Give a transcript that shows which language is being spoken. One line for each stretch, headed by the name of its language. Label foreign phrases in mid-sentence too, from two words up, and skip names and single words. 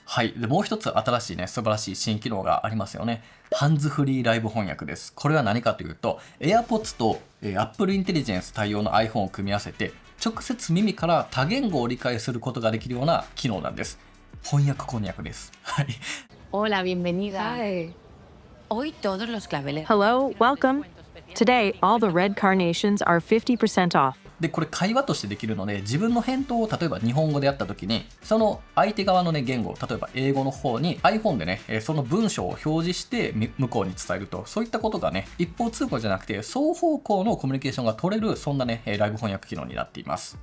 Japanese: はい。で、もう一つ新しいね、素晴らしい新機能がありますよね。ハンズフリーライブ翻訳です。これは何かというと、AirPods とApple Intelligence 対応の iPhone を組み合わせて、直接耳から多言語を理解することができるような機能なんです。翻訳こんにゃくです。はい。
Spanish: Hola, bienvenida. Hi. Hoy todos los claveles.
English: Hello, welcome. Today, all the red carnations are 50% off.
Japanese: で、これ会話としてできるので、自分の返答を例えば日本語でやった時に、その相手側のね、言語、例えば英語の方に iPhone でね、その文章を表示して向こうに伝えると、そういったことがね、一方通行じゃなくて、双方向のコミュニケーションが取れる、そんなね、ライブ翻訳機能になっています。